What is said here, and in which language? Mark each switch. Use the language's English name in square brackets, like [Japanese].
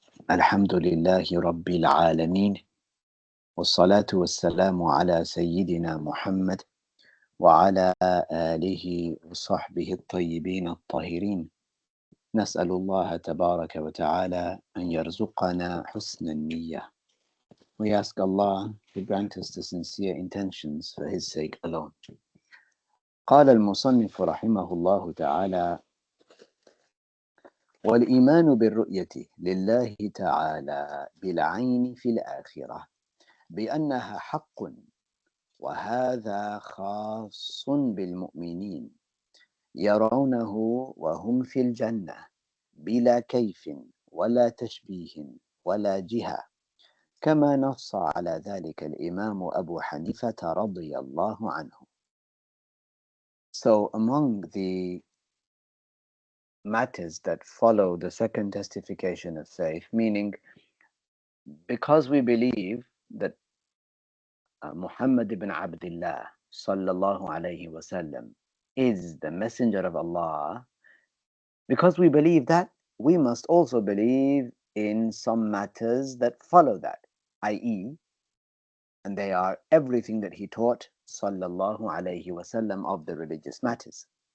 [Arabic] الحمد لله رب العالمين، والصلاة والسلام على سيدنا محمد وعلى آله وصحبه الطيبين الطاهرين. نسأل الله تبارك وتعالى أن يرزقنا حسن النية. [English] We ask Allah to grant us the sincere intentions for His sake alone. [Arabic] قال المصنف رحمه الله تعالى: والإيمان بالرؤية لله تعالى بالعين في الآخرة بأنها حق، وهذا خاص بالمؤمنين يرونه وهم في الجنة بلا كيف ولا تشبيه ولا جهة، كما نص على ذلك الإمام أبو حنيفة رضي الله عنه. [English] So among the matters that follow the second testification of faith, meaning because we believe that Muhammad ibn Abdullah sallallahu alayhi wasallam is the messenger of Allah, because we believe that, we must also believe in some matters that follow that, i.e., and they are everything that he taught sallallahu alayhi wasallam of the religious matters.